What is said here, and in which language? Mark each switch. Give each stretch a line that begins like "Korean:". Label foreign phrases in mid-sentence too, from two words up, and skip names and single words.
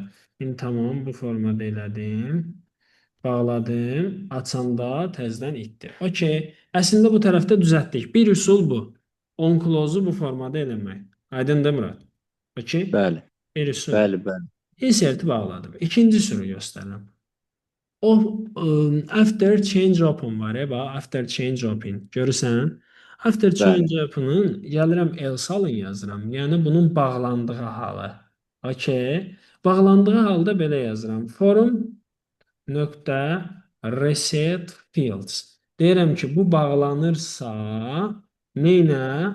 Azerbaijani: İndi tamam. Bu formada elədim. Bağladım. Açanda təzədən itdi. Okey. Əslində bu tərəfdə düzəltdik. Bir üsul bu.
English: On close-u
Azerbaijani: bu formada eləmək. Aydındır Murad? Okey. Bəli. Bir üsul. Bəli, bəli. Insert-i bağladım. İkinci üsulu göstərirəm. O
English: after change open
Azerbaijani: var ya, bax,
English: after change open. Görürsən? After change open-ın
Azerbaijani: gəlirəm else alın yazıram. Yəni bunun bağlandığı halı. Okey. Bağlandığı halda belə yazıram. Forum nöqtə
English: reset fields.
Azerbaijani: Deyirəm ki, bu bağlanırsa neynə?